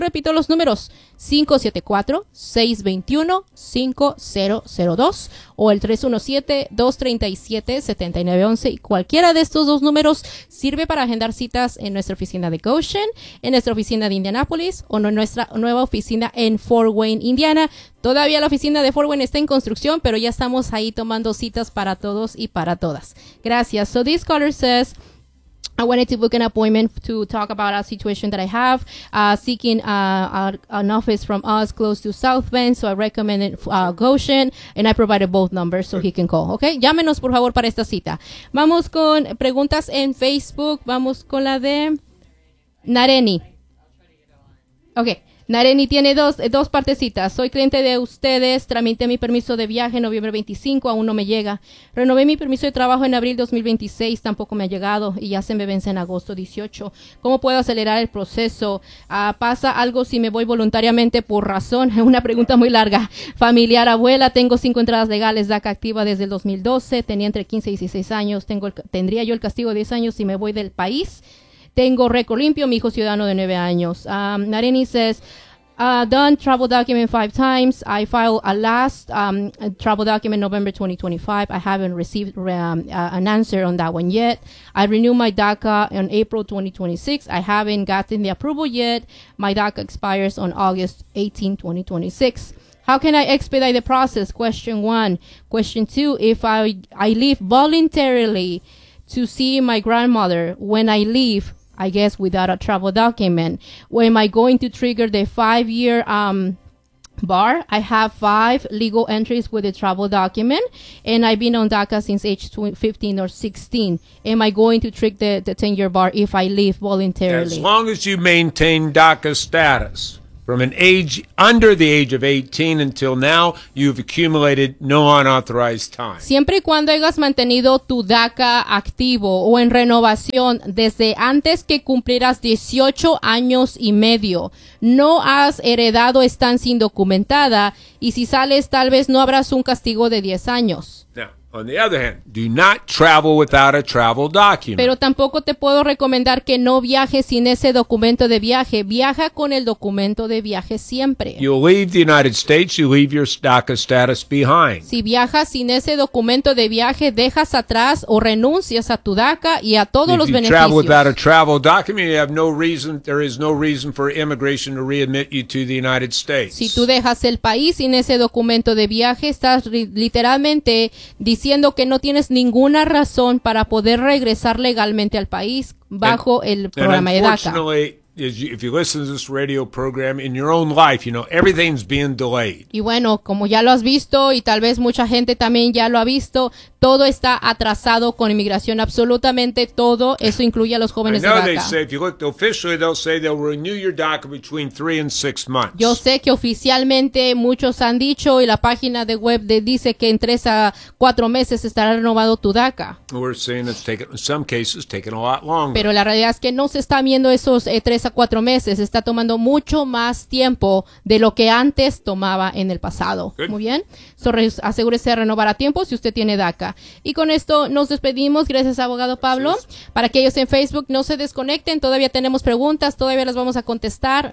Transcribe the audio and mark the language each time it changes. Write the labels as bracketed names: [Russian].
[Spanish] Repito los números, 574-621-5002 o el 317-237-7911. Y cualquiera de estos dos números sirve para agendar citas en nuestra oficina de Goshen, en nuestra oficina de Indianapolis o en nuestra nueva oficina en Fort Wayne, Indiana. Todavía la oficina de Fort Wayne está en construcción, pero ya estamos ahí tomando citas para todos y para todas. Gracias. [English] So this caller says, I wanted to book an appointment to talk about a situation that I have, seeking an office from us close to South Bend, so I recommended Goshen, and I provided both numbers so he can call, okay? [Spanish] Llámenos, por favor, para esta cita. Vamos con preguntas en Facebook. Vamos con la de Nareni. Okay. Nareni tiene dos partecitas. Soy cliente de ustedes. Tramité mi permiso de viaje en noviembre 25. Aún no me llega. Renové mi permiso de trabajo en abril 2026. Tampoco me ha llegado. Y ya se me vence en agosto 18. ¿Cómo puedo acelerar el proceso? ¿Pasa algo si me voy voluntariamente por razón? Es una pregunta muy larga. Familiar, abuela. Tengo 5 entradas legales DACA activa desde el 2012. Tenía entre 15 y 16 años. Tendría yo el castigo de 10 años si me voy del país. Tengo récord limpio, mi hijo ciudadano de 9 años. [English] Nareni says, done travel document 5 times. I filed a last travel document November 2025. I haven't received an answer on that one yet. I renewed my DACA on April 2026. I haven't gotten the approval yet. My DACA expires on August 18, 2026. How can I expedite the process? Question 1. Question 2, if I leave voluntarily to see my grandmother, when I leave, I guess without a travel document, where am I going to trigger the 5-year bar? I have 5 legal entries with a travel document, and I've been on DACA since age 15 or 16. Am I going to trigger the 10-year bar if I leave voluntarily? As long as you maintain DACA status from an age under the age of 18 until now, you've accumulated no unauthorized time. [Spanish] Siempre y cuando hayas mantenido tu DACA activo o en renovación desde antes que cumplieras 18 años y medio, no has heredado estancia indocumentada, y si sales, tal vez no habrás un castigo de 10 años. [English] Now, On the other hand, do not travel without a travel document. [Spanish] Pero tampoco te puedo recomendar que no viajes sin ese documento de viaje. Viaja con el documento de viaje siempre. [English] You leave the United States, you leave your DACA status behind. [Spanish] Si viajas sin ese documento de viaje, dejas atrás o renuncias a tu DACA y a todos los beneficios. [English] If you travel without a travel document, you have no reason, there is no reason for immigration to readmit you to the United States. [Spanish] Si tú dejas el país sin ese documento de viaje, estás literalmente diciendo que no tienes ninguna razón para poder regresar legalmente al país bajo el programa de DACA. [English] If you listen to this radio program in your own life, you know, everything's being delayed. [Spanish] Y bueno, como ya lo has visto y tal vez mucha gente también ya lo ha visto, todo está atrasado con inmigración, absolutamente todo, eso incluye a los jóvenes de DACA. [English] They say if you look officially, they'll say they'll renew your DACA between 3 and 6 months. [Spanish] Yo sé que oficialmente muchos han dicho y la página de web dice que en 3 a 4 meses estará renovado tu DACA. [English] We're seeing it's taken, in some cases, taken a lot longer. [Spanish] Pero la realidad es que no se está viendo esos 3 a 4 meses, está tomando mucho más tiempo de lo que antes tomaba en el pasado. Good. Muy bien, asegúrese de renovar a tiempo si usted tiene DACA. Y con esto nos despedimos, gracias abogado Pablo. Gracias. Para aquellos en Facebook, no se desconecten, todavía tenemos preguntas, todavía las vamos a contestar.